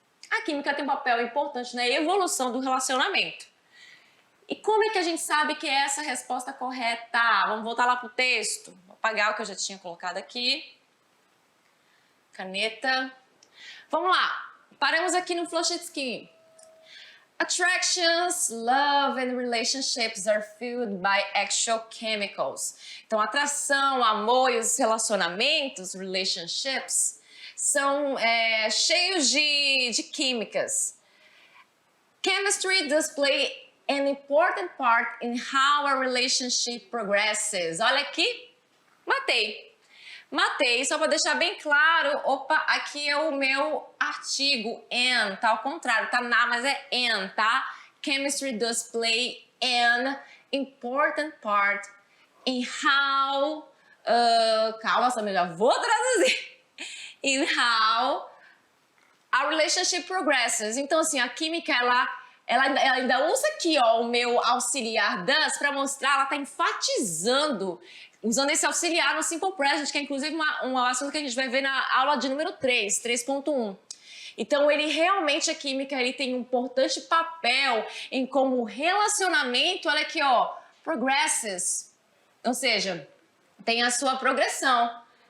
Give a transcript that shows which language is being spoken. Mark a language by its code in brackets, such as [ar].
[pt] A química tem um papel importante na evolução do relacionamento. E como é que a gente sabe que é essa a resposta correta? Vamos voltar lá pro texto. Vou apagar o que eu já tinha colocado aqui. Caneta. Vamos lá. Paramos aqui no flushed skin. [en] Attractions, love and relationships are fueled by actual chemicals. [pt] Então, atração, amor e os relacionamentos, relationships, são cheios de químicas. [en] Chemistry does play an important part in how a relationship progresses. [pt] Olha aqui, matei, só para deixar bem claro, opa, aqui é o meu artigo, and, tá ao contrário, tá na, mas é and, tá? [en] Chemistry does play an important part in how, [pt] calma, Samira, vou traduzir, [en] in how a relationship progresses. [pt] Então, assim, a química, ela ainda usa aqui, ó, o meu auxiliar does para mostrar, ela tá enfatizando, usando esse auxiliar no simple present, que é inclusive um assunto que a gente vai ver na aula de número 3, 3.1. Então, ele realmente, a química, ele tem um importante papel em como o relacionamento, olha aqui, ó, progresses, ou seja, tem a sua progressão.